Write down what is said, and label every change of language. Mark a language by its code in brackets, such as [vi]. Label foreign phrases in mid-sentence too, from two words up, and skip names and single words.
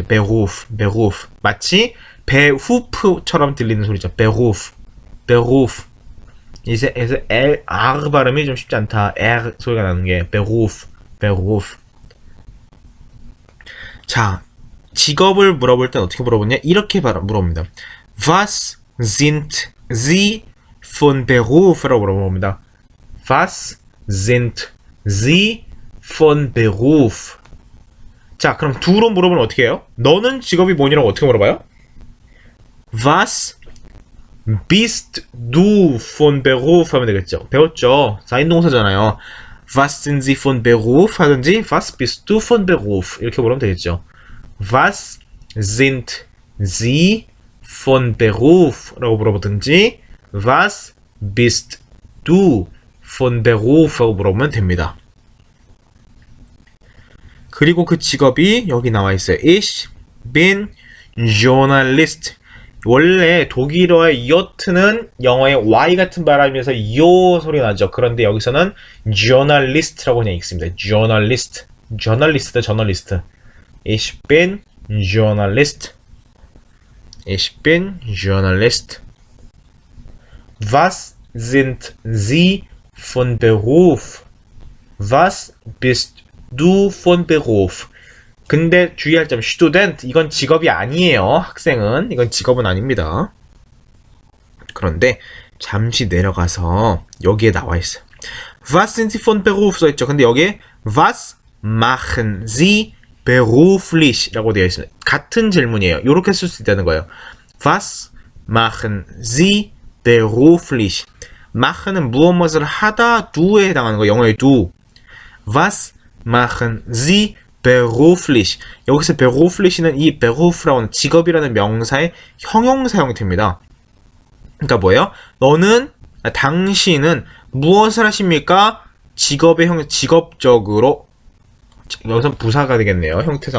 [ko] 베루프 마치 배후프처럼 들리는 소리죠. 베루프 이제 L, R 발음이 좀 쉽지 않다. R 소리가 나는 게 베루프. 자, 직업을 물어볼 땐 어떻게 물어보냐? 이렇게 물어봅니다. [de] Was sind Sie von Beruf라고 물어봅니다. Was sind Sie von Beruf? [ko] 자, 그럼 두로 물어보면 어떻게 해요? 너는 직업이 뭐니라고 어떻게 물어봐요? [de] Was bist du von Beruf [ko] 하면 되겠죠. 배웠죠. 사인동사잖아요. [de] Was sind Sie von Beruf 하든지 Was bist du von Beruf [ko] 이렇게 물으면 되겠죠. [de] Was sind Sie von Beruf [ko] 라고 물어보든지 [de] Was bist du von Beruf [ko] 라고 물어보면 됩니다. 그리고 그 직업이 여기 나와 있어요. [de] Ich bin Journalist. [ko] 원래 독일어의 여트는 영어의 Y 같은 발음이면서 요 소리가 나죠. 그런데 여기서는 journalist라고 그냥 읽습니다. [de] journalist. Ich bin Journalist. Was sind Sie von Beruf? Was bist du von Beruf? [ko] 근데 주의할 점, student 이건 직업이 아니에요. 학생은 이건 직업은 아닙니다. 그런데 잠시 내려가서 여기에 나와 있어요. [de] Was sind Sie von Beruf [ko] 써있죠. 근데 여기에 [de] Was machen Sie beruflich? [ko] 라고 되어 있습니다. 같은 질문이에요. 이렇게 쓸 수 있다는 거예요. [de] Was machen Sie beruflich? [ko] machen은 무엇을 하다 do에 해당하는 거. 영어의 do. [de] Was machen Sie beruflich. [ko] 여기서 beruflich는 이 beruf라는 직업이라는 명사의 형용사 형태입니다. 그러니까 뭐예요? 당신은 무엇을 하십니까? 직업적으로 여기서 부사가 되겠네요. 형태상.